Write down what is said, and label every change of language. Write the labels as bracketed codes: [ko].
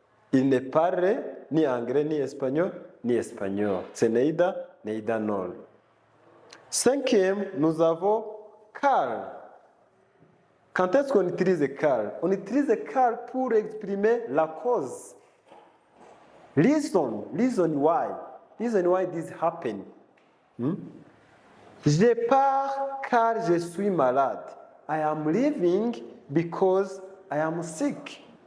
[fr] Il ne parle ni anglais ni espagnol. C'est [en] neither nor. [fr] Cinquième, nous avons car. Quand est-ce qu'on utilise car? On utilise car pour exprimer la cause. [en] Reason why this happened. [fr] Je pars car je suis malade. [en] I am leaving because I am sick.